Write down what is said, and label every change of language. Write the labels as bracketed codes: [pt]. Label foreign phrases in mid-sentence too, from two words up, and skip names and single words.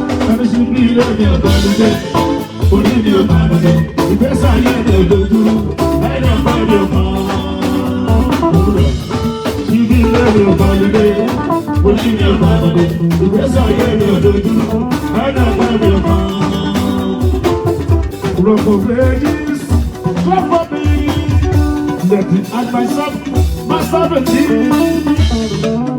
[yo] Ẹni sí bí ilé mi ọ̀gá mi dé. Orí mi ò bá mi dé. Ìgbésí ayé mi ò dojú rú. Ẹni ọ̀pá mi ò kàn. Sí bí ilé mi ọ̀gá mi dé. Orí mi ò bá mi dé. Ìgbésí ayé mi ò dojú rú. Ẹni ọ̀pá mi ò kàn. [en] Rock of ages, clap for me. Let me ask myself, myself a team.